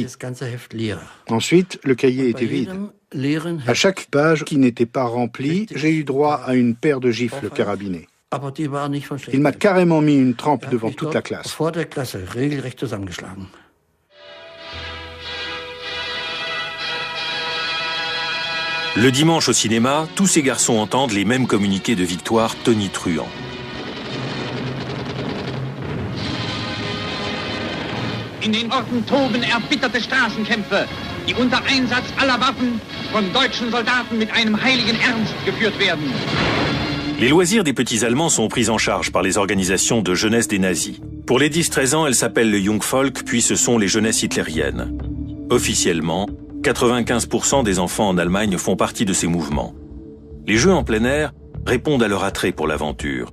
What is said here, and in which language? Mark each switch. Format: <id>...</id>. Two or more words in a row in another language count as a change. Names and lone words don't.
<fr>Ensuite, le cahier était vide. À chaque page qui n'était pas remplie, j'ai eu droit à une paire de gifles carabinées. Il m'a carrément mis une trempe devant toute la classe. Le dimanche au cinéma, tous ces garçons entendent les mêmes communiqués de victoire tonitruants.</fr> <de>In den Orten toben erbitterte Straßenkämpfe, die unter Einsatz aller Waffen von deutschen Soldaten mit einem heiligen Ernst geführt werden.</de> <fr>Les loisirs des petits Allemands sont pris en charge par les organisations de jeunesse des nazis. Pour les 10-13 ans, elles s'appellent le Jungvolk, puis ce sont les jeunesses hitlériennes. Officiellement, 95% des enfants en Allemagne font partie de ces mouvements. Les jeux en plein air répondent à leur attrait pour l'aventure.</fr>